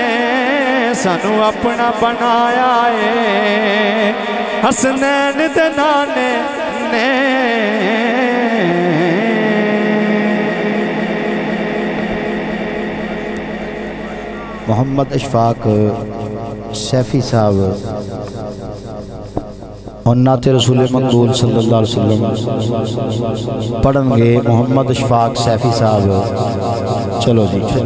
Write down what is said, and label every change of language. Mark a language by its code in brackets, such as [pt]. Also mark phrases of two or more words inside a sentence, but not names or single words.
[pa] سانوں اپنا بنایا ہے حسنین دے نانے نے. [ur] محمد اشفاق سیفی صاحب اور نعت رسول مقبول [ar] صلى الله عليه وسلم [ur] پڑھیں گے. محمد اشفاق سیفی صاحب، چلو جی